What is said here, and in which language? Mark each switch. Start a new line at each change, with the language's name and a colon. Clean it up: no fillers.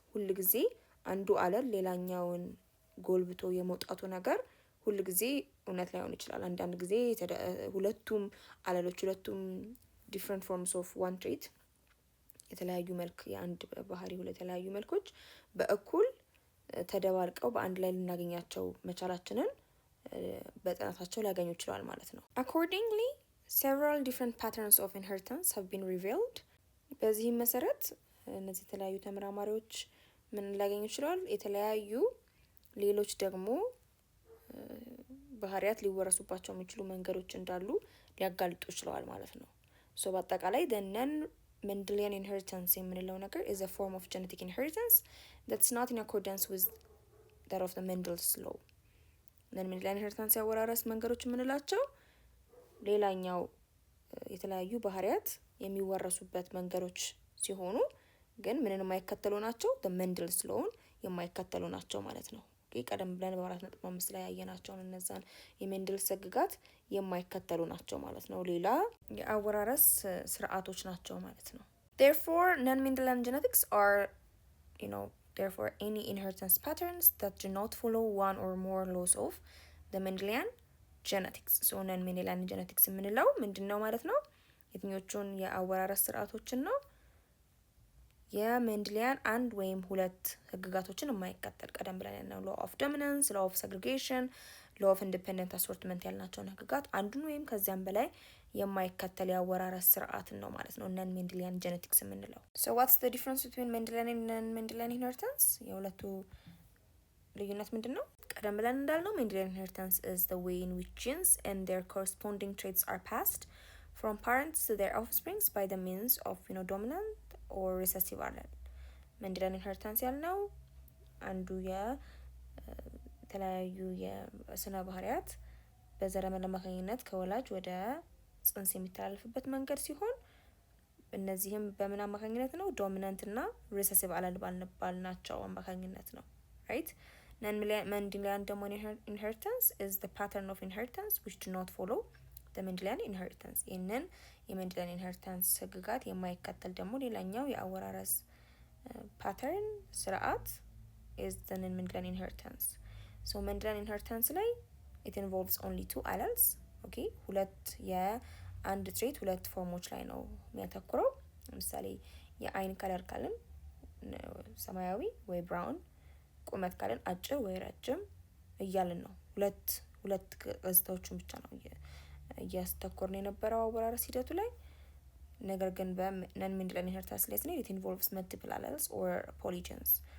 Amharic: ሁል ጊዜ አንዱ አለል ሌላኛውን ጎልብቶ የመውጣቱ ነገር ሁል ጊዜ እውነት ላይሆን ይችላል። አንዳንድ ጊዜ ሁለቱም አለሎች ሁለቱም
English: different forms of one trait
Amharic: የተለያዩ መልክ የአንድ ባህሪ ሁለት የተለያዩ መልኮች በእኩል ተደባልቀው በአንድ ላይ ልናገኛቸው መቻላችንን በጥናታቸው ሊያገኙ ይችላል ማለት ነው።
English: accordingly several different patterns of inheritance have been revealed።
Amharic: በዚህም መሰረት እነዚህ የተለያዩ ተመራማሪዎች ምን ሊያገኙ ይችላል? የተለያዩ ሌሎች ደግሞ ባህሪያት ሊወረሱባቸው የሚችሉ መንገዶች እንዳሉ ሊያጋልጡ ይችላል ማለት ነው። ሶ በአጠቃላይ
English: the non-Mendelian inheritance
Amharic: የምንለው ነገር
English: is a form of genetic inheritance that's not in accordance with that of the Mendel's law.
Amharic: non-Mendelian inheritance ያወራረስ መንገዶች የምንላቸው ሌላኛው የተለያዩ ባህሪያት የሚወረሱበት መንገዶች ሲሆኑ ግን ምንን የማይከተሉ ናቸው?
English: the Mendel's law
Amharic: የማይከተሉ ናቸው ማለት ነው።
English: ቀደም ብለን በ4.5 ላይ ያየናቸውን እነዛን የሜንደልስ ህግጋት የማይከተሉ ናቸው ማለት ነው። ሌላ የአወራረስ ስርዓቶች ናቸው ማለት ነው። therefore non-Mendelian genetics are therefore any inheritance patterns that do not follow one or more laws of the Mendelian genetics.
Amharic: so non-Mendelian genetics የምንለው ምንድነው ማለት ነው? የትኞቹን የአወራረስ ስርዓቶችን ነው? የሜንድሊያን አንድ ወይም ሁለት ህግጋቶችን የማይከተል ቀደም ብለን ያልነው law of dominance, law of segregation, law of independent assortment ያልናቸውን ህግጋት አንዱን ወይም ከዚያም በላይ የማይከተል ያወራረስ ስርዓትን ነው ማለት ነው non-Mendelian genetics የምንለው።
English: so what's the difference between Mendelian and non-Mendelian inheritance?
Amharic: የሁለቱ ልዩነት ምንድነው?
English: ቀደም ብለን እንዳልነው Mendelian inheritance is the way in which genes and their corresponding traits are passed from parents to their offsprings by the means of dominant or recessive allele.
Amharic: Mendelian inheritance ያልነው አንዱ የተለያዩ የስነ ባህሪያት በዘረመል አማካኝነት ከወላጅ ወደ ጽንስ የሚተላለፍበት መንገድ ሲሆን እነዚህም በምን አማካኝነት ነው? ዶሚናንት እና ሪሰሲቭ አለል ባልናቸው አማካኝነት ነው። right?
English: non-Mendelian inheritance is the pattern of inheritance which do not follow the Mendelian inheritance.
Amharic: ይህንን የሜንድሊያን ኢንሄሪታንስ ህግጋት የማይከተል ደግሞ ሌላኛው የአወራረስ ፓተርን ስርዓት
English: is the non-Mendelian inheritance. so Mendelian inheritance ላይ it involves only two alleles.
Amharic: okay ሁለት የአንድ ትሬት ሁለት ፎርሞች ላይ ነው የሚያተኩረው። ለምሳሌ የአይን ከለር ካልን ሰማያዊ ወይ ብራውን፣ ቁመት ካልን አጭር ወይ ረጅም እያልን ነው። ሁለት ገጽታዎችን ብቻ ነው እያስተኮርን የነበረው አወራረስ ሂደቱ ላይ። ነገር ግን non-Mendelian inheritance ላይ
English: it involves multiple alleles or polygens.